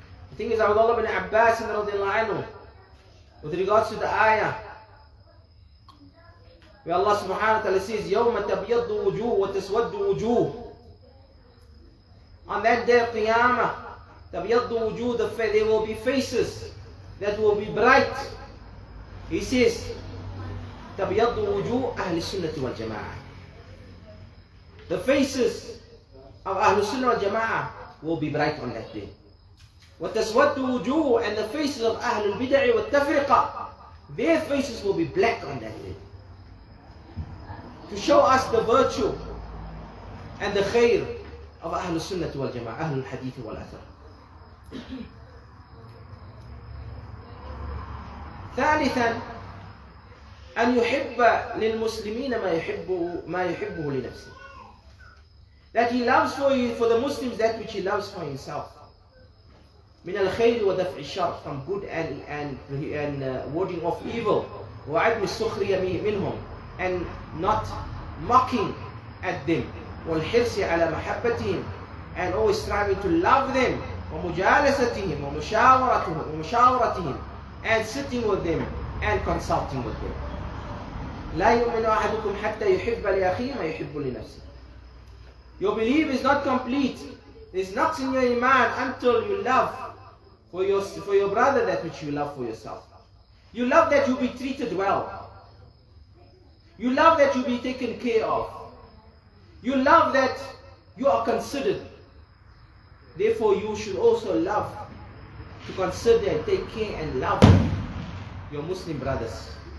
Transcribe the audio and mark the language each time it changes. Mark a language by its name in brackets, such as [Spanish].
[English] The thing is, Abdullah bin Abbas radiallahu anhu, with regards to the ayah, where Allah subhanahu wa ta'ala says, [Arabic] يَوْمَ تَبْيَضُّ وُجُوهُ وَتَسْوَدُّ وُجُوهُ. [English] On that day of Qiyamah, [Arabic] تَبْيَضُّ وُجُوهُ, [English] there will be faces that will be bright. He says, [Arabic] تَبْيَضُّ وُجُوهُ أَهْلِ السُّنَّةِ وَالْجَمَاعَةِ. [English] The faces of Ahlul Sunnah wal Jama'ah will be bright on that day. [Arabic] وَتَسْوَدُّ وُجُوهُ, [English] and the faces of Ahlul Bid'ah [Arabic] وَالتَّفْرِقَةِ, [English] their faces will be black on that day. To show us the virtue and the khair of Ahlul Sunnah wal Jama'ah, Ahlul Hadith wal Athar. [Arabic] ثالثا أن يحب للمسلمين ما يحبه لنفسه. [English] That he loves for the Muslims that which he loves for himself. [Arabic] من الخير ودفع الشر, [English] from good and warding off evil. [Arabic] وعدم السخرية منهم, [English] and not mocking at them. [Arabic] والحرص على محبتهم, [English] and always striving to love them. [Arabic] ومجالستهم ومشاورتهم, [English] and sitting with them and consulting with them. [Arabic] لا يؤمن أحدكم حتى يحب لأخيه ما يحب لنفسه. [English] Your belief is not complete. There's nothing in your iman until you love for your brother that which you love for yourself. You love that you be treated well. You love that you be taken care of. You love that you are considered. Therefore you should also love to consider and take care and love your Muslim brothers.